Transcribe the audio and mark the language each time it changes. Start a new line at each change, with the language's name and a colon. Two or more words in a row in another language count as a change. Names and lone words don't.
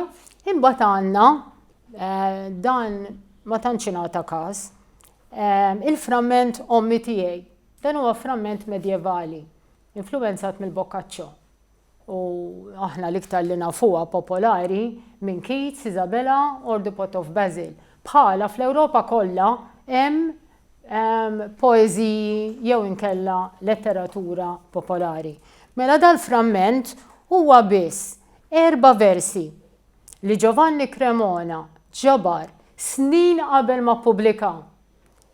Maltese: Imbagħad għandna dan ma tantx ingħata każ il-framment Ommi tiegħi. Dan huwa framment medjevali, influwenzat mill-Boccaccio. U aħna l-iktar li nafuha popolari minn Keats, Isabella,
English: or the Pot of Basil.
Maltese: Bħala fl-Ewropa kollha hemm poeżiji jew inkella letteratura popolari. Mela dal-framment huwa biss 4 versi li Giovanni Cremona ġabar snin qabel ma ppubblika.